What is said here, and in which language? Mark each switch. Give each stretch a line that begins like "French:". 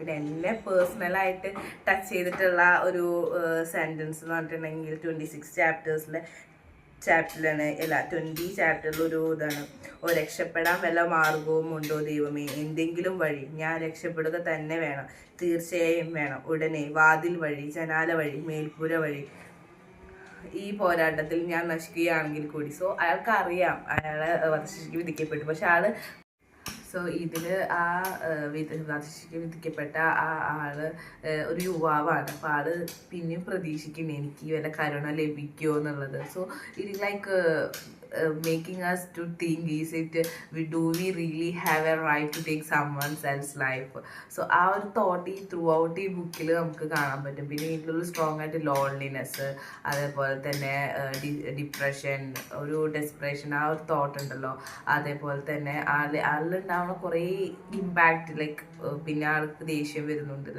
Malayalam: പിന്നെ എന്നെ പേഴ്സണലായിട്ട് ടച്ച് ചെയ്തിട്ടുള്ള ഒരു സെൻറ്റൻസ് എന്ന് പറഞ്ഞിട്ടുണ്ടെങ്കിൽ 26 ചാപ്റ്ററിലാണ് 20 ചാപ്റ്ററിൽ ഒരു ഇതാണ്, രക്ഷപ്പെടാൻ വല്ല മാർഗവും ഉണ്ടോ ദൈവമേ, എന്തെങ്കിലും വഴി, ഞാൻ രക്ഷപ്പെടുക തന്നെ വേണം, തീർച്ചയായും വേണം, ഉടനെ, വാതിൽ വഴി, ജനാല വഴി, മേൽപ്പുര വഴി, ഈ പോരാട്ടത്തിൽ ഞാൻ നശിക്കുകയാണെങ്കിൽ കൂടി. സോ അയാൾക്ക് അറിയാം അയാളെ വധശിക്ഷയ്ക്ക് വിധിക്കപ്പെട്ടു. പക്ഷെ സോ ഇതിൽ ആ വധശിക്ഷയ്ക്ക് വിധിക്കപ്പെട്ട ആ ആള് ഒരു യുവാവാണ്. അപ്പോൾ ആള് പിന്നെയും പ്രതീക്ഷിക്കുന്നു എനിക്ക് വല്ല കരുണ ലഭിക്കുമോ എന്നുള്ളത്.
English: So it like making us to think, do we really have a right to take someone else's life?
Malayalam: So ആ ഒരു തോട്ട് ത്രൂ ഔട്ട് ഈ ബുക്കിൽ നമുക്ക് കാണാൻ പറ്റും. പിന്നെ ഇതിലൊരു സ്ട്രോങ് ആയിട്ട് ലോൺലിനെസ്, അതേപോലെ തന്നെ ഡിപ്രഷൻ, ഒരു ഡെസ്പറേഷൻ, ആ ഒരു തോട്ട് ഉണ്ടല്ലോ. അതേപോലെ തന്നെ ആളിലുണ്ടാവുന്ന കുറേ ഇമ്പാക്റ്റ്, ലൈക്ക് പിന്നെ ആൾക്ക് ദേഷ്യം വരുന്നുണ്ട്.